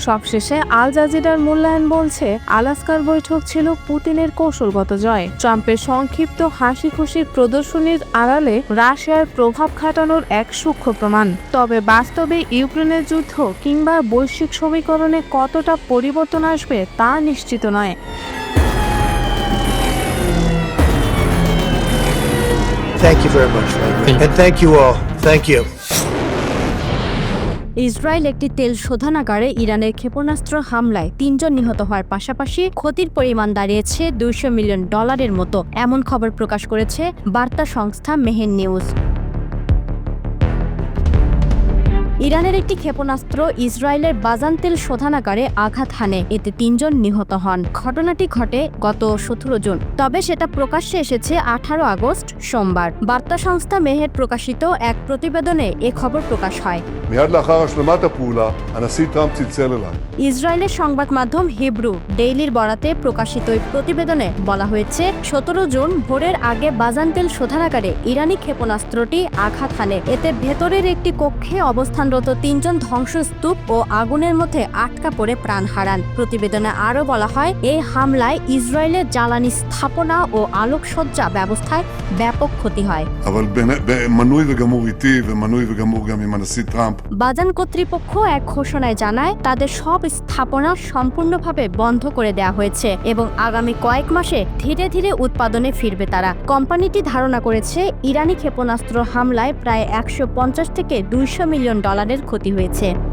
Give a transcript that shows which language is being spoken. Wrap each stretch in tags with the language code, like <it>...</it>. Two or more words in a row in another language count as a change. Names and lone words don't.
<bn>সবশেষে আল জাজিরার মূল্যায়ন বলছে আলাস্কার বৈঠক ছিল পুতিনের কৌশলগত জয়। ট্রাম্পের সংক্ষিপ্ত হাসি খুশির প্রদর্শনীর আড়ালে রাশিয়ার প্রভাব খাটানোর এক সূক্ষ্ম প্রমাণ। তবে বাস্তবে ইউক্রেনের যুদ্ধ কিংবা বৈশ্বিক সমীকরণে কতটা পরিবর্তন আসবে তা নিশ্চিত নয়।</bn> <en>Thank you very much, Frank. And thank you all. Thank you.</en> <bn>ইসরায়েল একটি তেল শোধনাগারে ইরানের ক্ষেপণাস্ত্র হামলায় ৩ জন নিহত হওয়ার পাশাপাশি ক্ষতির পরিমাণ দাঁড়িয়েছে $200 মিলিয়ন মতো, এমন খবর প্রকাশ করেছে বার্তা সংস্থা মেহের নিউজ। ইরানের একটি ক্ষেপণাস্ত্র ইসরায়েলের বাজান তেল শোধনাগারে আঘাত হানে, এতে ৩ জন নিহত হন। ঘটনাটি ঘটে গত 17 জুন, তবে সেটা প্রকাশ্যে এসেছে 18 আগস্ট সোমবার। বার্তা সংস্থা মেহের প্রকাশিত এক প্রতিবেদনে এ খবর প্রকাশ হয়।</bn> <he>מיד לאחר השלמת הפעולה, הנשיא טראמפ צלצל אליי.</he> <bn>ইসরায়েলের সংবাদ মাধ্যম হিব্রু ডেইলির বরাতে প্রকাশিত ওই প্রতিবেদনে বলা হয়েছে 17 জুন ভোরের আগে বাজান তেল শোধনাগারে ইরানি ক্ষেপণাস্ত্রটি আঘাত হানে, এতে ভেতরের একটি কক্ষে অবস্থানরত 3 জন ধ্বংসস্তূপ ও আগুনের মধ্যে আটকা পড়ে প্রাণ হারান। প্রতিবেদনে আরও বলা হয়, এই হামলায় ইসরায়েলের জ্বালানি স্থাপনা ও আলোকসজ্জা ব্যবস্থায় ব্যাপক ক্ষতি হয়।</bn> <he>אבל מנוי וגמור איתי ומנוי וגמור גם עם הנשיא טראמפ.</he> <bn>বাজান কর্তৃপক্ষ এক ঘোষণায় জানায় তাদের সব স্থাপনা সম্পূর্ণভাবে বন্ধ করে দেওয়া হয়েছে এবং আগামী কয়েক মাসে ধীরে ধীরে উৎপাদনে ফিরবে তারা। কোম্পানিটি ধারণা করেছে ইরানি ক্ষেপণাস্ত্র হামলায় প্রায় 150 থেকে $200 মিলিয়ন ক্ষতি হয়েছে।</bn>